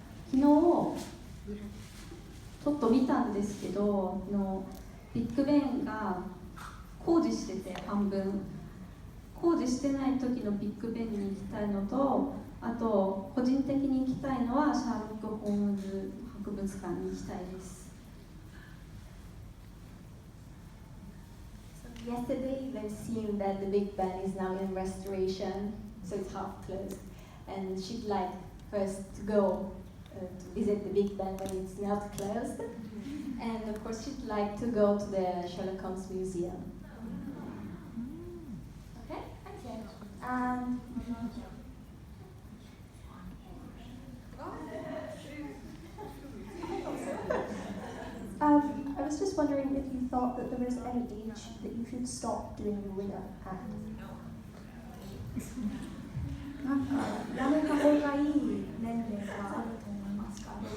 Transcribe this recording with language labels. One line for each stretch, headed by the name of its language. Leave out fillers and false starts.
Japanese: 昨日ちょっと見たんですけど、ビッグベンが工事してて半分。工事してない時のビッグベンに行きたいのと、あと個人的に行きたいのはシャーロック・ホームズ博物館に行きたいです。
English: So yesterday, they've seen that the Big Ben is now in restoration, so it's half closed, and she'd like first to go to visit the Big Ben when it's not closed, and of course she'd like to go to the Sherlock Holmes Museum. And I was just wondering if you thought that there was any age that you should stop doing the winner act.
Japanese: なんかやめた方がいい年齢があると思いますか？